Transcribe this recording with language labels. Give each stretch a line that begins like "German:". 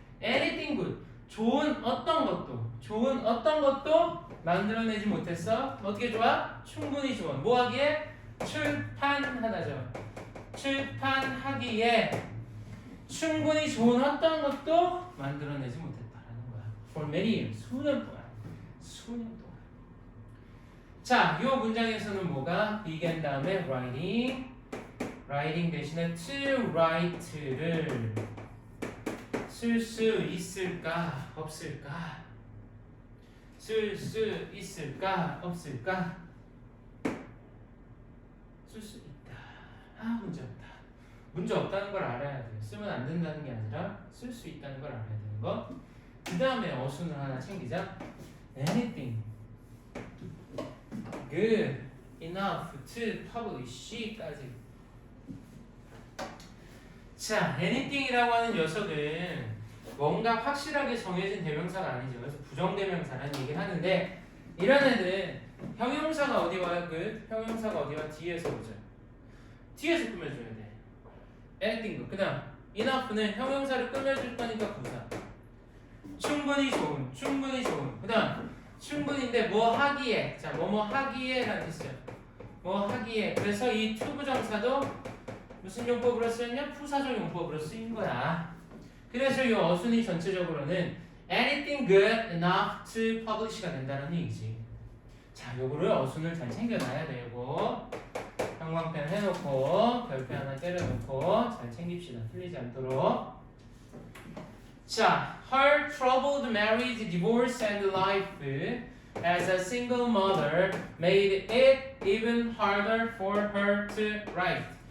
English: Anything good,
Korean: 좋은 어떤 것도 만들어내지 못했어. 어떻게 좋아? 충분히 좋은. 뭐 하기에? 출판하다죠. 출판하기에 충분히 좋은 어떤 것도 만들어내지 못했다라는 거야.
English: For many years,
Korean: 수년 동안. 자, 이 문장에서는 뭐가? began 다음에 writing 대신에
English: to write
Korean: 를 쓸 수 있을까? 없을까? 쓸 수 있을까? 없을까? 쓸 수 있다. 문제 없다. 문제 없다는 걸 알아야 돼요. 쓰면 안 된다는 게 아니라 쓸 수 있다는 걸 알아야 되는 거. 그 다음에 어순을 하나 챙기자.
English: anything good enough to publish
Korean: 까지. 자, anything이라고 하는 녀석은 뭔가 확실하게 정해진 대명사가 아니죠. 그래서 부정대명사라는 얘기를 하는데 이런 애들은 형용사가 어디 와요? 형용사가 어디 와? 뒤에서 오죠. 뒤에서 꾸며줘야 돼. anything. 그 다음 enough는 형용사를 꾸며줄 거니까 부사. 충분히 좋은. 그 다음 충분인데 뭐 하기에. 자, 뭐뭐 하기에 라는 뜻이죠. 뭐 하기에. 그래서 이 투부정사도 무슨 용법으로 쓰였냐? 부사적 용법으로 쓰인 거야. 그래서 이 어순이 전체적으로는
English: anything good enough to publish
Korean: 가 된다는 얘기지. 자, 요거를 어순을 잘 챙겨놔야 되고 형광펜 해놓고 별표 하나 때려놓고 잘 챙깁시다. 틀리지 않도록.
English: 자, her troubled marriage, divorce, and life as a single mother made it even harder for her to write.